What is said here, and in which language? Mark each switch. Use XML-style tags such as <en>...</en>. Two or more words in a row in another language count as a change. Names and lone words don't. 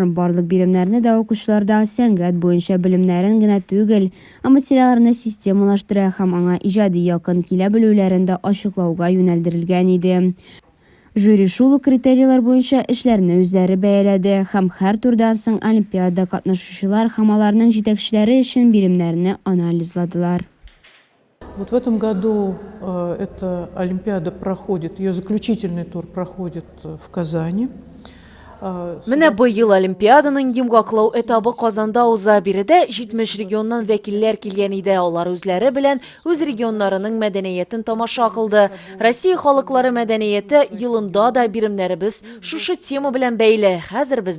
<tt>Барлык биремнәрне дә укучыларда сәнгать буенча белемнәрен генә түгел, материалларны системалаштыра һәм аңа иҗади якын килә белүләрен дә ачыклауга юнәлдерелгән иде. Жюри шул критерийлар буенча эшләрне үзләре бәяләде һәм һәр турдан соң олимпиада катнашучылар һәм аларның җитәкчеләре өчен биремнәрне анализладылар.</tt> <ru>Вот в этом году эта Олимпиада проходит, ее заключительный тур проходит в Казани.</ru> <tt>Менә быел Олимпиаданың йомгаклау этабы Казанда уза. Биредә 70 регионнан вәкилләр килгән иде. Алар үзләре белән үз регионнарының мәдәниятен тамаша кылды. Россия халыклары мәдәнияте елында да биремнәребез шушы тема белән бәйле.</tt>